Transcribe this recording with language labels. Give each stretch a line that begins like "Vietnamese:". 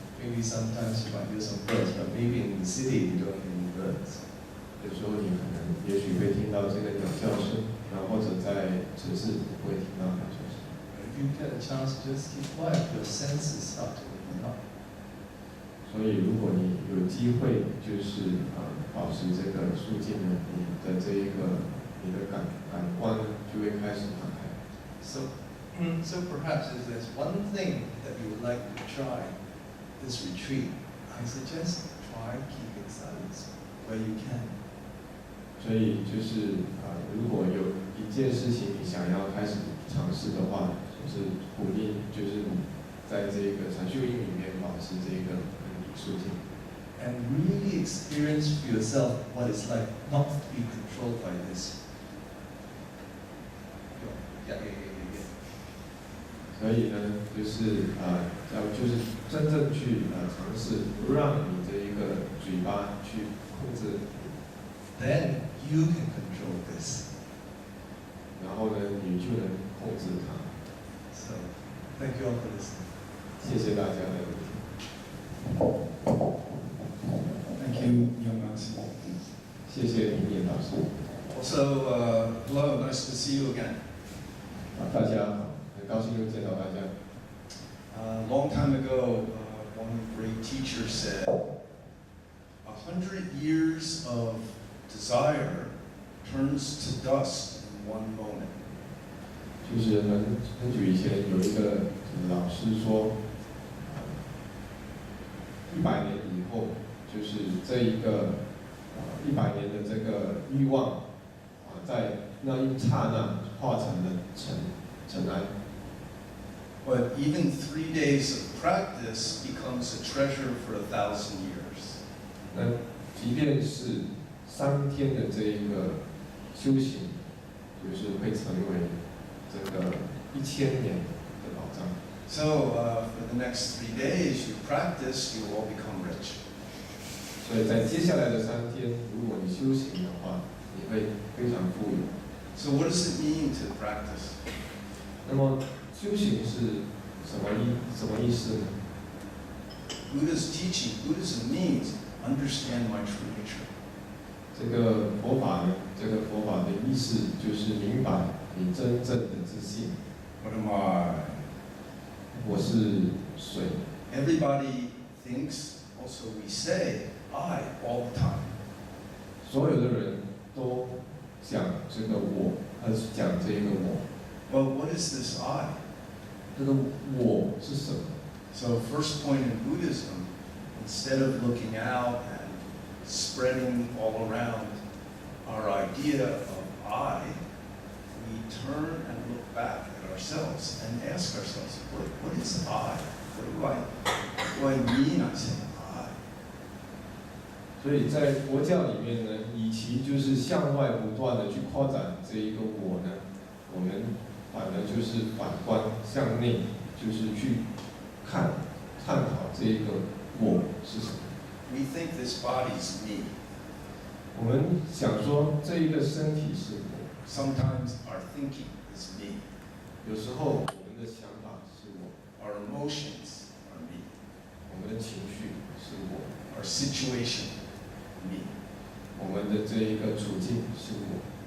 English: Maybe sometimes you might hear some birds, but maybe in the city you don't hear any birds.
Chinese: 有时候你可能也许会听到这个鸟叫声，然后或者在城市你不会听到鸟叫声。
English: But if you get a chance to just keep quiet, your senses start to open up.
Chinese: 所以如果你有机会，就是保持这个肃静呢，你的这一个你的感官呢就会开始打开。
English: So perhaps if there's one thing that you would like to try this retreat, I suggest try keeping silence where you can.
Chinese: 所以就是如果有一件事情你想要开始尝试的话，就是鼓励就是你在这个禅修营里面保持这个肃静。
English: And really experience for yourself what it's like not to be controlled by this. Yeah.
Chinese: 所以呢，就是就是真正去尝试不让你这一个嘴巴去控制，
English: Then you can control this.
Chinese: 然后呢，你就能控制它。
English: So thank you all for listening.
Chinese: 谢谢大家的聆听，
English: Thank you, Myong Master.
Chinese: 谢谢明年老师。
English: Also, hello, nice to see you again.
Chinese: 大家好，很高兴又见到大家。
English: A long time ago, one great teacher said, 100 years of desire turns to dust in one moment.
Chinese: 就是很久以前有一个老师说，100年以后，就是这一个100年的这个欲望在那一刹那化成了尘埃。
English: But even 3 days of practice becomes a treasure for 1,000 years.
Chinese: 那即便是3天的这一个修行，就是会成为这个1000年的宝藏。
English: So, for the next 3 days, you practice, you will all become rich.
Chinese: 所以在接下来的3天，如果你修行的话，你会非常富有。
English: So, what does it mean to practice?
Chinese: 那么修行是什么意思呢？
English: Buddha's teaching, Buddhism means understand my true nature.
Chinese: 这个佛法呢，这个佛法的意思就是明白你真正的自信。
English: What am I?
Chinese: 我是水。
English: Everybody thinks, also we say, I all the time.
Chinese: 所有的人都讲这个我，讲这个我。
English: But what is this I?
Chinese: 这个我是什么？
English: So first point in Buddhism, instead of looking out and spreading all around our idea of I, we turn and look back at ourselves and ask ourselves, what is I? What do I What do I mean? I say I.
Chinese: 所以在佛教里面呢，与其就是向外不断的去扩展这一个我呢，我们反而就是反观向内，就是去探讨这一个我是什么。
English: We think this body is me.
Chinese: 我们想说这一个身体是我，
English: Sometimes our thinking is me.
Chinese: 有时候我们的想法是我，
English: Our emotions are me.
Chinese: 我们的情绪是我，
English: Our situation, me.
Chinese: 我们的这一个处境是我，